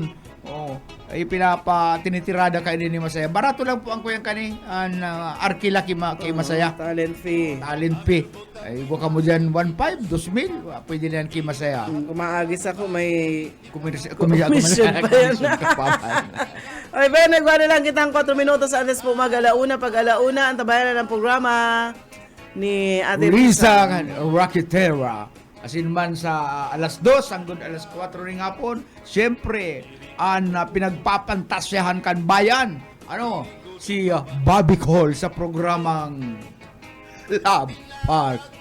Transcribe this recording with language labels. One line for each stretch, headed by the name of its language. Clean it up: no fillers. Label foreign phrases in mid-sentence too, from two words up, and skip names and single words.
Bikol: Ay tinitirada kayo din ni Masaya. Barato lang po ang kuyang kaning arkila kay Masaya.
English: Talent fee.
Bikol: Ay, huwag ka mo dyan 1,500, 2,000. Pwede na yan kay Masaya. Kumaagis ako, may commission pa yan. Okay, Ben, nagwala lang kitang 4 minutos antes po mag-alauna. Pag alauna, ang tabayan na ng programa ni Ate Risa Rocketera. Asin man sa alas 2 hanggang alas 4 ring hapon, siyempre, ang pinagpapantasyahan kan bayan, si Bobby Cole sa programang Love Park.